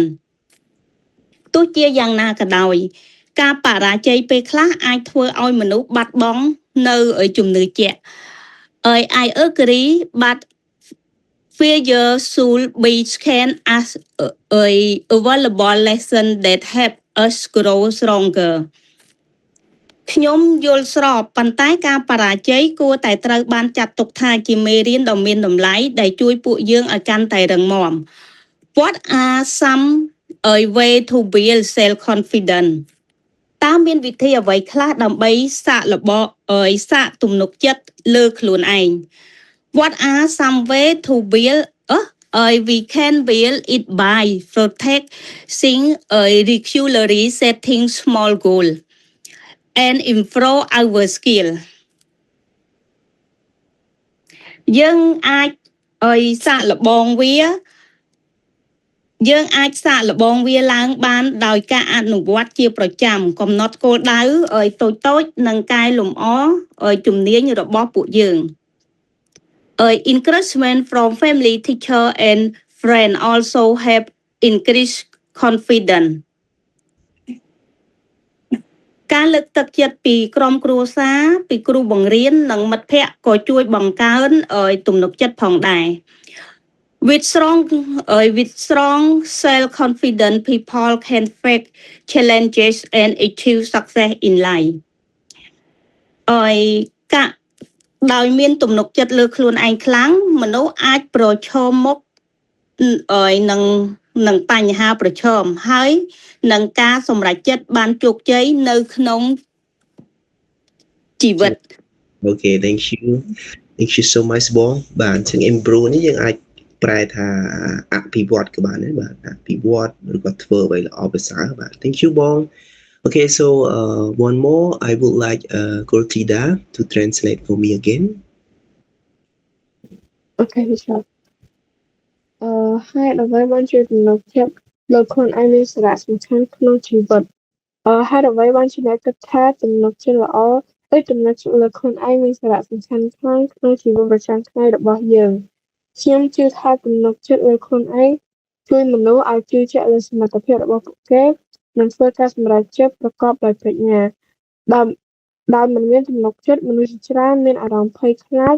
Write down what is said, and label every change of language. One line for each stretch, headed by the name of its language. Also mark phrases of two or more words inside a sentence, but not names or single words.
Khmer: ទោះជាយ៉ាងណាក៏ដោយការបរាជ័យពេលខ្លះអាចធ្វើឲ្យមនុស្សបាត់បង់នៅជំនឿជាក់
English: I agree, but failure should be seen as a valuable lesson that help us grow stronger.
Khmer: ខ្ញុំយល់ស្របប៉ុន្តែការបរាជ័យគួរតែត្រូវបានចាត់ទុកថាជា មេរៀនដ៏មានតម្លៃដែលជួយពួកយើងឲ្យកាន់តែរឹងមាំ
English: What are some way to build self confidence
Khmer: តើមានវិធីអ្វីខ្លះដើម្បីសាកទំនុកចិត្តលើខ្លួនឯង
English: What are some way to build we can build it by practicing regularly setting small goals and improve our skill
Khmer: យើងអាចសាកល្បងវាឡើងបានដោយការអនុវត្តជាប្រចាំកំណត់គោលដៅតូចៗនិងកែលម្អជំនាញរបស់ពួកយើង
English: Encouragement from family, teacher and friend also help increase confidence
Khmer: ការលើកទឹកចិត្តពីក្រុមគ្រួសារពីគ្រូបង្រៀននិងមិត្តភ័ក្តិក៏ជួយបង្កើនទំនុកចិត្តផងដែរ
English: With strong self-confidence, people can face challenges and achieve success in life.
Khmer: ដោយមានទំនុកចិត្តលើខ្លួនឯងខ្លាំងមនុស្សអាចប្រឈមមុខនឹងបញ្ហាប្រឈមហើយនឹងការសម្រេចចិត្តបានជោគជ័យនៅក្នុងជីវិត
English: Okay, thank you so much
Khmer: បងបាទជាង improve នេះយើងអាចប្រែថាអភិវឌ្ឍក៏បានដែរបាទអភិវឌ្ឍឬក៏ធ្វើអ្វីល្អប្រសើរបាទ
English: Thank you
Khmer: បង
English: Okay, so one more I would like Goltida to translate for me again. Okay, sure.
Khmer: ហើយអ្វីបានជួយទំនុកចិត្តលើខ្លួនឯងមានសារៈសំខាន់ក្នុងជីវិតហើយអ្វីបានជាអ្នកគិតថាទំនុកចិត្តល្អឬទំនុកចិត្តលើខ្លួនឯងមានសារៈសំខាន់ខ្លាំងក្នុងជីវិតប្រចាំថ្ងៃរបស់យើងខ្ញុំជឿថាទំនុកចិត្តលើខ្លួនឯងជួយមនុស្សឲ្យជឿជាក់លើសមត្ថភាពរបស់ពួកគេនិងធ្វើការសម្រេចចិត្តប្រកបដោយប្រាជ្ញាដោយមិនមានទំនុកចិត្តមនុស្សជាច្រើនមានអារម្មណ៍ភ័យខ្លាច